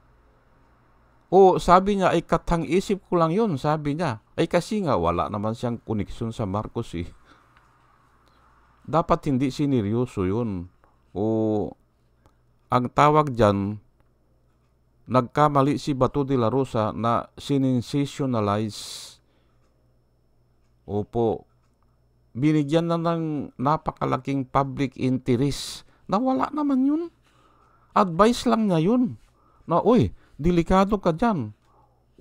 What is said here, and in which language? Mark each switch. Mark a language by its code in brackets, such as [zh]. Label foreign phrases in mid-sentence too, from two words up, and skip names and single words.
[tl] Sabi niya, ay katang-isip ko lang yun, sabi niya. Ay kasi nga, wala naman siyang koneksyon sa Marcos eh. Dapat hindi sineryoso yun. Ang tawag dyan, nagkamali si Bato de la Rosa na sinensationalize. Opo. Binigyan na ng napakalaking [en] public interest [tl] na wala naman yun. Advice lang niya yun. Na, delikado ka dyan.